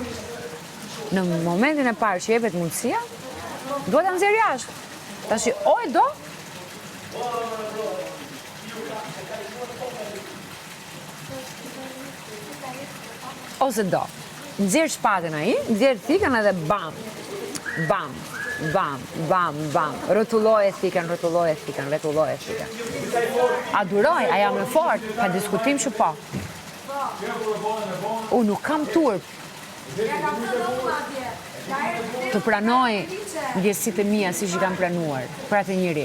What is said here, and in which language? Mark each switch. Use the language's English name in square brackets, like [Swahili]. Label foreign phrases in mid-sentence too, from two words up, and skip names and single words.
[Albanian] Në momentin e parë që jepet mundësia, duhet ta nxjerr jashtë. Tash o e do? Ose do. Nxjerr shpatën ai, nxjerr thikën edhe bam. Bam. Bam, bam, bam. Rrotulloje thikën. Aduroj, a jam e fort, pa diskutim që po. Unë nuk kam turp të pranoj ndjesitë e mia siç i kam pranuar për atë njeri.